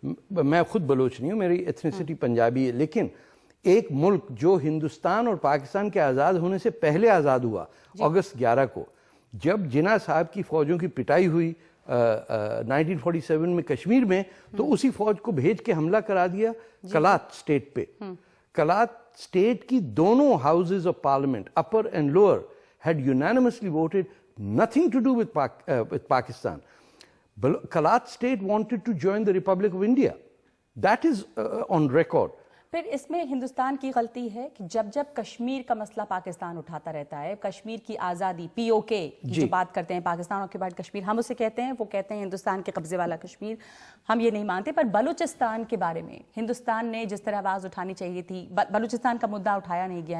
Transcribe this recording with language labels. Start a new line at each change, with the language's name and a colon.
Urdu: میں خود بلوچ نہیں ہوں, میری ایتھنیسٹی پنجابی ہے, لیکن ایک ملک جو ہندوستان اور پاکستان کے آزاد ہونے سے پہلے آزاد ہوا, اگست 11 کو, جب جناح صاحب کی فوجوں کی پٹائی ہوئی 1947 میں کشمیر میں, تو اسی فوج کو بھیج کے حملہ کرا دیا کلات اسٹیٹ پہ.
English: Kalat state
Urdu: کی دونوں
English: Houses of parliament, upper and lower, had unanimously voted nothing to do with Pakistan. Kalat state wanted to join the Republic of India. That is on record.
Urdu: پھر اس میں ہندوستان کی غلطی ہے کہ جب جب کشمیر کا مسئلہ پاکستان اٹھاتا رہتا ہے, کشمیر کی آزادی, POK جو بات کرتے ہیں, پاکستان آکوپائڈ کشمیر ہم اسے کہتے ہیں, وہ کہتے ہیں ہندوستان کے قبضے والا کشمیر, ہم یہ نہیں مانتے. پر بلوچستان کے بارے میں ہندوستان نے جس طرح آواز اٹھانی چاہیے تھی, بلوچستان کا مدعا اٹھایا نہیں گیا,